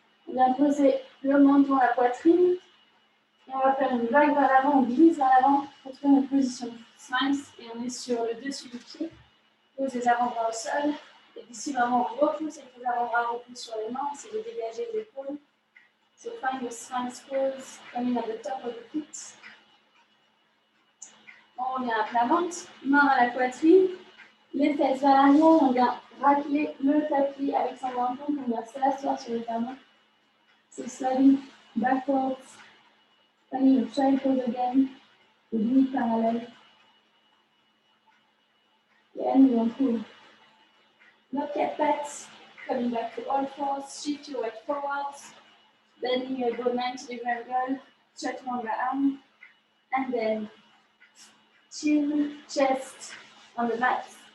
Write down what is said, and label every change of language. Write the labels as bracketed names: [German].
[French] On vient poser le menton à la poitrine. Et on va faire une vague vers l'avant, on glisse vers l'avant pour trouver une position sphinx. Et on est sur le dessus du pied. Pose les avant-bras au sol. Et d'ici, vraiment, on repousse avec les avant-bras, on repousse sur les mains. On essaie de dégager les épaules. [English] So find your sphinx pose, coming at the top of the feet. [French] On revient à plat ventre, main à la poitrine. Les fesses vers l'arrière, on vient racler le tapis avec son menton, on vient s'asseoir sur les talons. [English] So sliding backwards, finding your child pose again, the knee parallel. [French] Et nous on trouve nos 4 pattes, [English] coming back to all fours, shift your weight forwards, bending your elbow 90-degree angle, stretching on the arm, and then chin, chest on the mat.